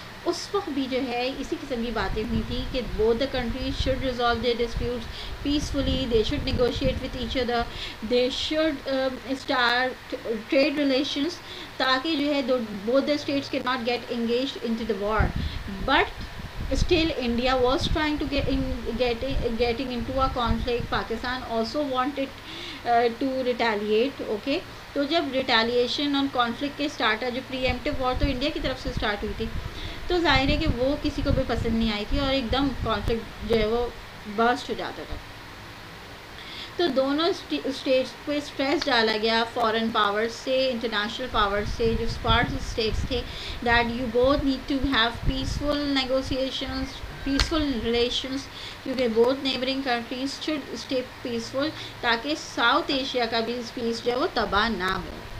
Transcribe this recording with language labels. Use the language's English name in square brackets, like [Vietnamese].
[Urdu] اس وقت بھی جو ہے اسی قسم کی باتیں ہوئی تھیں کہ [English] both the countries should resolve their disputes peacefully, they should negotiate with each other, they should start trade relations, [Urdu] تاکہ جو ہے [English] both the states cannot get engaged into the war. But still India was trying to getting into a conflict. Pakistan also wanted to retaliate, okay. [Urdu] تو جب retaliation اور conflict کے start جو پری ایمپٹیو وار تو India کی طرف سے اسٹارٹ ہوئی تھی، تو ظاہر ہے کہ وہ کسی کو بھی پسند نہیں آئی تھی، اور ایک دم کانفلکٹ جو ہے وہ برسٹ ہو جاتا تھا. تو دونوں اسٹیٹس پہ اسٹریس ڈالا گیا فارن پاورز سے، انٹرنیشنل پاورز سے، جو اسپارٹس اسٹیٹس تھے، [English] that you both need to have peaceful negotiations, peaceful relations, [Urdu] کیونکہ [English] both neighbouring countries should stay peaceful, [Urdu] تاکہ ساؤتھ ایشیا کا بھی پیس جو ہے وہ تباہ نہ ہو.